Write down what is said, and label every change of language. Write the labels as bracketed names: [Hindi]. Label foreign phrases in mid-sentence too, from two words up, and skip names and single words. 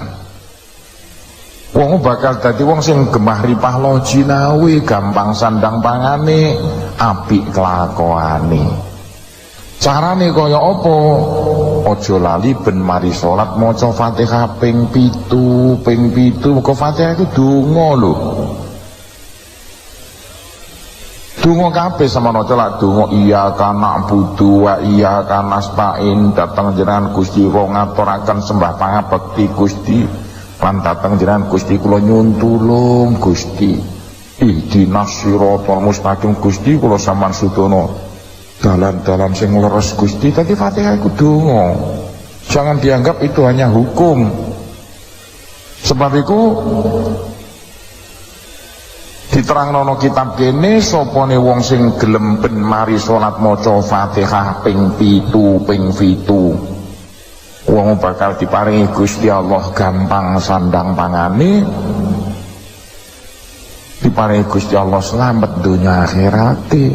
[Javanese] Wong bakal dadi wong sing gemah ripah lojinawe, gampang sandang pangane, apik kelakuane. Carane kaya apa? Aja lali ben mari salat maca Fatihah ping 7, Muga Fatihah iku donga lho. Donga kabeh sama maca lak donga [Arabic] إياك نعبد وإياك نستعين, [Javanese] dateng jenengan Gusti kula ngaturaken sembah pangabekti Gusti. Lan dateng jenengan Gusti kula nyuwun tulung Gusti. [Arabic] اهدنا الصراط المستقيم [Javanese] Gusti, kula sampeyan sudono dalan-dalan sing leres Gusti. Tadi Fatihah iku donga. [Indonesian] Jangan dianggap itu hanya hukum. [Javanese] Sebab itu diterangno kitab kene sopone wong sing gelem ben mari salat maca Fatihah ping 7 ping 7. Wong bakal diparingi Gusti Allah gampang sandang pangane, diparingi Gusti Allah selamat dunia akhirate.